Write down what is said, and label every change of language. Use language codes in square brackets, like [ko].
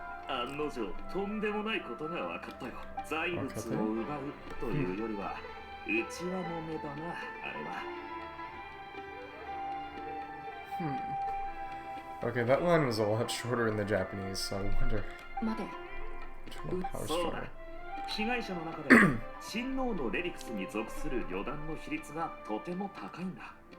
[ja] 案の定とんでもないことが分かったよ。財物を奪うというよりは内輪もめだな、あれは。 [en] Okay, that line was a lot shorter in the Japanese, so I wonder. [ja] 待て。 [en] Power [ja] そうだ。 [en] stronger. [ja] 被害者の中で親王のレリクスに属する旅団の比率がとても高いんだ。